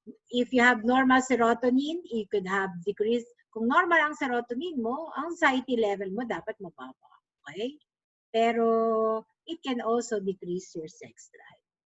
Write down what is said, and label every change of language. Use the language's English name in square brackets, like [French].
[English] If you have normal serotonin, you could have decreased. [Filipino] Kung normal ang serotonin mo, ang anxiety level mo dapat mababa. [English] Okay? Pero it can also decrease your sex drive.